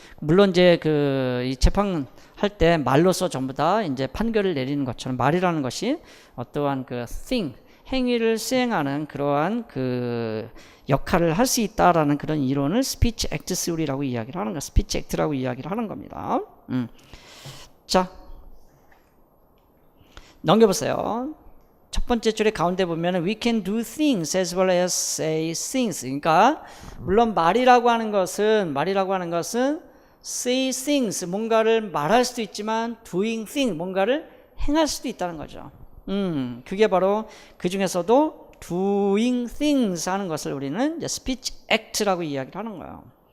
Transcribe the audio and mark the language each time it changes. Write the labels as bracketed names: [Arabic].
[Korean] 물론 이제 이 재판 할 때 말로서 전부 다 이제 판결을 내리는 것처럼 말이라는 것이 어떠한 thing, 행위를 수행하는 그러한 역할을 할 수 있다라는 그런 이론을 스피치 액트 스리라고 이야기를 하는 거, 스피치 액트라고 이야기를 하는 겁니다. 자, 넘겨보세요. 첫 번째 줄에 가운데 보면은 [English] we can do things as well as say things. [Korean] 그러니까 물론 말이라고 하는 것은 [English] say things, [Korean] 뭔가를 말할 수도 있지만 [English] doing things, [Korean] 뭔가를 행할 수도 있다는 거죠. 그게 바로 그 중에서도 [English] doing things [Korean] 하는 것을 우리는 이제 speech act라고 이야기를 하는 거예요.